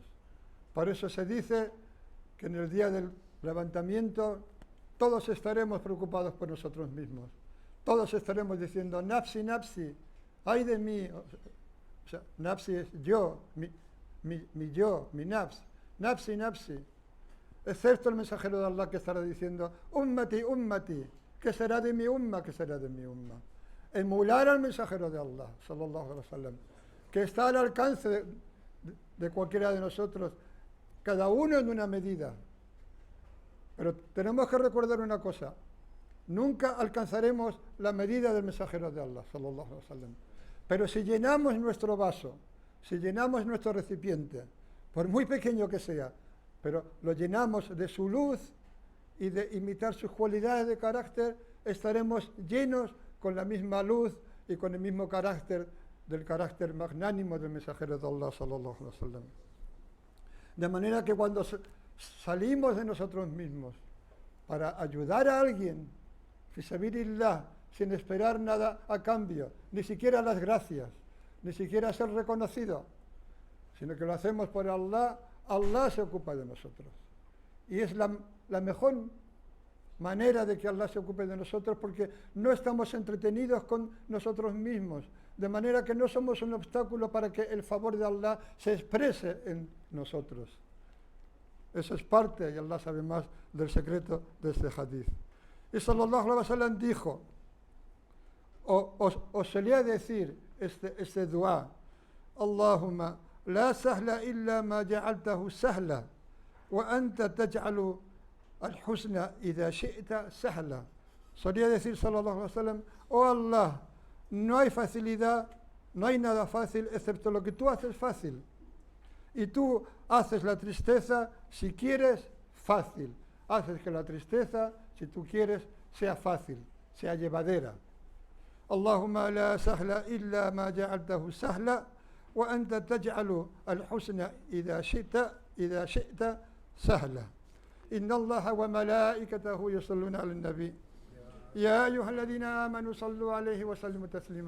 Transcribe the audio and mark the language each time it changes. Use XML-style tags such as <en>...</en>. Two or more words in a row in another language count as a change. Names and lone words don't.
<es>Por eso se dice que en el día del levantamiento todos estaremos preocupados por nosotros mismos. Todos estaremos diciendo,</es> <ar>نفسي، نفسي,</ar> <es>ay de mí. O sea, nafsi es yo, mi yo, mi nafs.</es> <ar>نفسي، نفسي.</ar> <es>Excepto el mensajero de Allah que estará diciendo,</es> <ar>أمتي، أمتي.</ar> <es>¿Qué será de mi umma? ¿Qué será de mi umma? Emular al mensajero de Allah,</es> <ar>صلى الله عليه وسلم,</ar> <es>que está al alcance de cualquiera de nosotros, cada uno en una medida. Pero tenemos que recordar una cosa, nunca alcanzaremos la medida del mensajero de Allah,</es> <ar>صلى الله عليه وسلم.</ar> <es>Pero si llenamos nuestro vaso, si llenamos nuestro recipiente, por muy pequeño que sea, pero lo llenamos de su luz y de imitar sus cualidades de carácter, estaremos llenos con la misma luz y con el mismo carácter del carácter magnánimo del mensajero de Allah,</es> <ar>صلى الله عليه وسلم.</ar> <es>De manera que cuando salimos de nosotros mismos para ayudar a alguien,</es> <ar>في سبيل الله,</ar> <es>sin esperar nada a cambio, ni siquiera las gracias, ni siquiera ser reconocido, sino que lo hacemos por Allah, Allah se ocupa de nosotros. Y es la mejor manera de que Allah se ocupe de nosotros, porque no estamos entretenidos con nosotros mismos, de manera que no somos un obstáculo para que el favor de Allah se exprese en nosotros. Eso es parte, y Allah sabe más del secreto de este hadith. Y</es> <ar>صلى الله عليه وسلم</ar> <es>dijo, o solía decir este dua,</es> <ar>اللهم لا سهل إلا ما جعلته سهلا وأنت تجعل الحسنى إذا شئت سهلا.</ar> <es>Solía decir</es> <ar>صلى الله عليه وسلم,</ar> <es>oh Allah, no hay facilidad, no hay nada fácil excepto lo que tú haces fácil. Y tú haces la tristeza, si quieres, fácil. Haces que la tristeza, si tú quieres, sea fácil, sea llevadera.</es> <ar>اللهم لا سهل إلا ما جعلته سهلا وأنت تجعل الحسنى إذا شئت سهلا. إن الله وملائكته يصلون على النبي. يا أيها الذين آمنوا صلوا عليه وسلموا تسليما.</ar>